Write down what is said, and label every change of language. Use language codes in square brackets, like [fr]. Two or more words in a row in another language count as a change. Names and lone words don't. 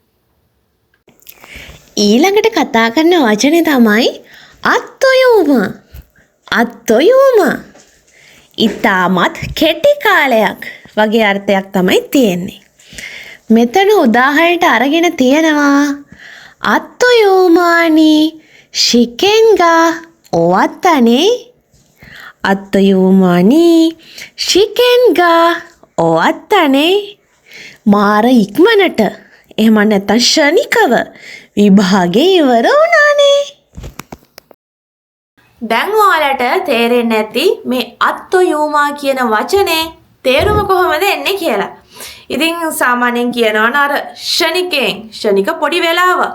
[si] ඊළඟට කතා කරන වචනේ තමයි අත්තොයුම. අත්තොයුම. ඊටමත් කෙටි කාලයක් වගේ අර්ථයක් තමයි තියෙන්නේ. මෙතන උදාහරණයට අරගෙන තියෙනවා [ja] あっという間に 試験が 終わったね. あっという間に 試験が 終わったね. [si] මාර ඉක්මනට එහෙම නැත්නම් ශනිකව විභාගේ ඉවර වුණානේ. දැන් ඔයාලට තේරෙන්නේ නැති මේ අත්තොයුමා කියන වචනේ තේරුම කොහොමද එන්නේ කියලා. ඉතින් සාමාන්‍යයෙන් කියනවා අර ශනික පොඩි වෙලාවක්.